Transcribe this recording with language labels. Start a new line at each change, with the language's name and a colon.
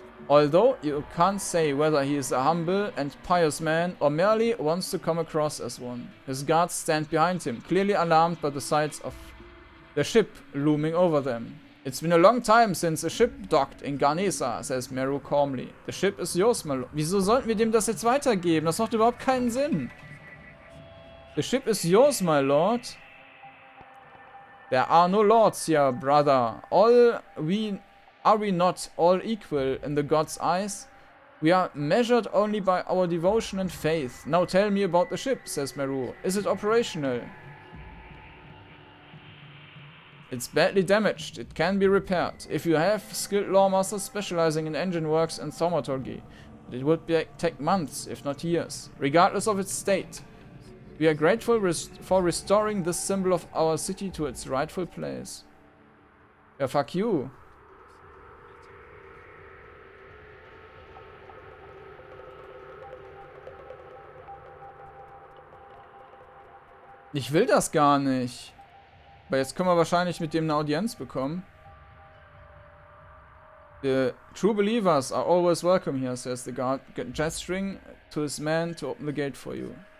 English: Although you can't say whether he is a humble and pious man or merely wants to come across as one. His guards stand behind him, clearly alarmed by the sights of the ship looming over them. It's been a long time since a ship docked in Garnesa, says Meru calmly. The ship is yours, my lord.
German: Wieso sollten wir dem das jetzt weitergeben? Das macht überhaupt keinen Sinn.
English: The ship is yours, my lord. There are no lords here, brother. Are we not all equal in the gods' eyes? We are measured only by our devotion and faith. Now tell me about the ship, says Meru. Is it operational? It's badly damaged. It can be repaired. If you have skilled lawmasters specializing in engine works and thaumaturgy, it would take months, if not years, regardless of its state. We are grateful for restoring this symbol of our city to its rightful place. Ja, fuck you.
German: Ich will das gar nicht. Aber jetzt können wir wahrscheinlich mit dem eine Audienz bekommen.
English: The true believers are always welcome here, says the guard, gesturing to his man to open the gate for you.